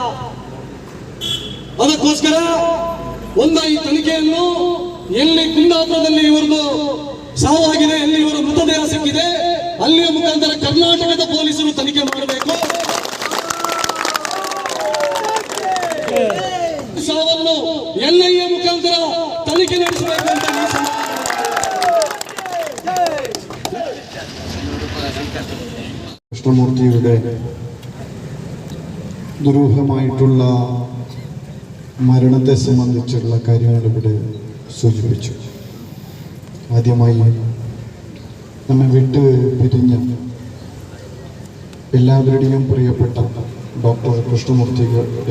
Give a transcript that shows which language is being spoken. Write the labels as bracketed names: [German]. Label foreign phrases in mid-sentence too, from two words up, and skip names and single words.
[Kannada] ಅದಕ್ಕೋಸ್ಕರ ಈ ತನಿಖೆಯನ್ನು ಎಲ್ಲಿ ಕುಂದಾಪುರದಲ್ಲಿ ಇವರದು ಸಾವಾಗಿದೆ, ಎಲ್ಲಿ ಇವರ ಮೃತದೇಹ ಸಿಕ್ಕಿದೆ, ಅಲ್ಲಿಯ ಮುಖಾಂತರ ಕರ್ನಾಟಕದ ಪೊಲೀಸರು ತನಿಖೆ ಮಾಡಬೇಕು. ಸಾವನ್ನು ಎನ್ಐಎ ಮುಖಾಂತರ ತನಿಖೆ ನಡೆಸಬೇಕು ಅಂತ [Malayalam] കൃഷ്ണമൂർത്തിയുടെ ദുരൂഹമായിട്ടുള്ള മരണത്തെ സംബന്ധിച്ചുള്ള കാര്യങ്ങൾ ഇവിടെ സൂചിപ്പിച്ചു. ആദ്യമായി നമ്മെ വിട്ട് പിരിഞ്ഞ എല്ലാവരുടെയും പ്രിയപ്പെട്ട ഡോക്ടർ കൃഷ്ണമൂർത്തിയുടെ